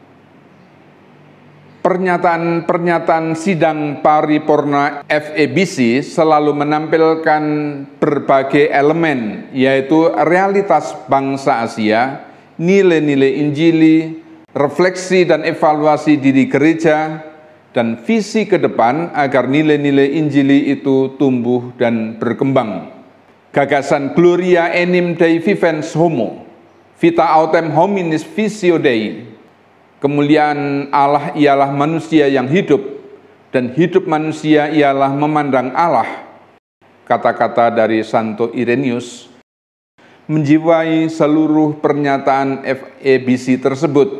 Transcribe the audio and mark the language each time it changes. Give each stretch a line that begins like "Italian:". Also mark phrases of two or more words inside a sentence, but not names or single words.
Indonesian: Pernyataan-pernyataan sidang paripurna FEBC selalu menampilkan berbagai elemen, yaitu realitas bangsa Asia, nilai-nilai Injili, refleksi dan evaluasi diri gereja, dan visi ke depan agar nilai-nilai Injili itu tumbuh dan berkembang.
Latin: Gagasan Gloria enim Dei vivens homo, vita autem hominis visio Dei.
Indonesian: Kemuliaan Allah ialah manusia yang hidup, dan hidup manusia ialah memandang Allah. Kata-kata dari Santo Irenaeus menjiwai seluruh pernyataan FEBC tersebut.